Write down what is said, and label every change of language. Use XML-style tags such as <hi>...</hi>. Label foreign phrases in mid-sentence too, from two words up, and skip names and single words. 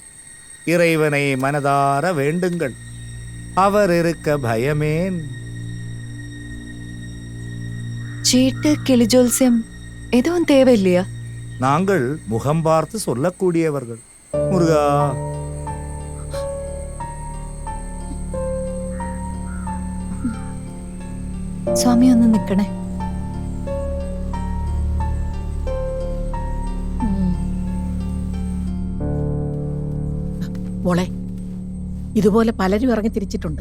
<ta>இறைவனை மனதார வேண்டுங்கள். அவர் இருக்க பயமேன். சீட்டு, கிளிஜோல்சியம் எதுவும் தேவையில்லையா? நாங்கள் முகம் பார்த்து சொல்லக்கூடியவர்கள். முருகா,</ta> <ml>സ്വാമി ഒന്ന് നിക്കണേ. മോളെ, ഇതുപോലെ പലരും ഇറങ്ങി തിരിച്ചിട്ടുണ്ട്.</ml>